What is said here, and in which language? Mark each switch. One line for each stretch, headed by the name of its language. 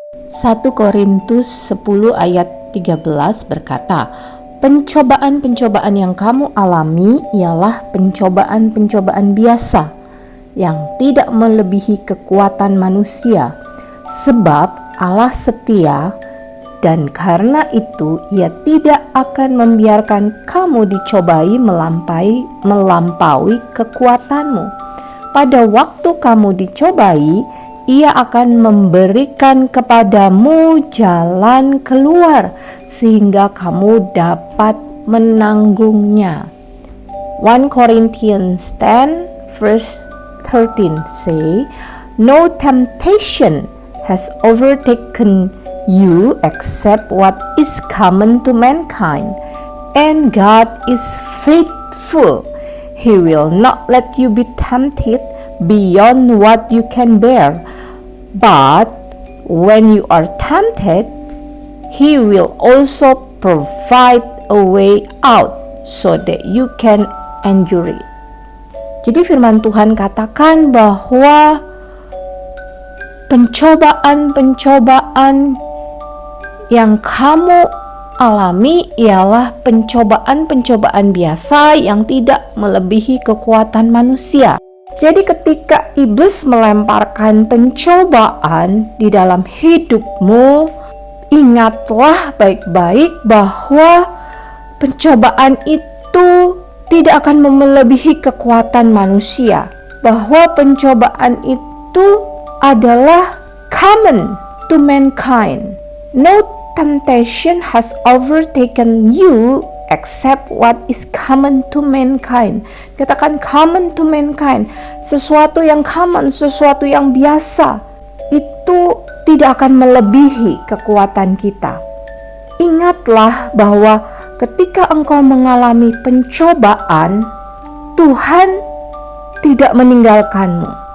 Indonesian: Satu Korintus 10 ayat 13 berkata, pencobaan-pencobaan yang kamu alami ialah pencobaan-pencobaan biasa yang tidak melebihi kekuatan manusia, sebab Allah setia dan karena itu Ia tidak akan membiarkan kamu dicobai melampaui kekuatanmu. Pada waktu kamu dicobai, Ia akan memberikan kepadamu jalan keluar sehingga kamu dapat menanggungnya.
English: 1 Corinthians 10 verse 13 say, no temptation has overtaken you except what is common to mankind, and God is faithful. He will not let you be tempted beyond what you can bear, but when you are tempted, He will also provide a way out so that you can endure it.
Indonesian: Jadi firman Tuhan katakan bahwa pencobaan-pencobaan yang kamu alami ialah pencobaan-pencobaan biasa yang tidak melebihi kekuatan manusia. Jadi ketika iblis melemparkan pencobaan di dalam hidupmu, ingatlah baik-baik bahwa pencobaan itu tidak akan melebihi kekuatan manusia. Bahwa pencobaan itu adalah
English: common to mankind. No temptation has overtaken you except what is common to mankind.
Indonesian: Katakan
English: common to mankind.
Indonesian: Sesuatu yang common, sesuatu yang biasa, itu tidak akan melebihi kekuatan kita. Ingatlah bahwa ketika engkau mengalami pencobaan, Tuhan tidak meninggalkanmu.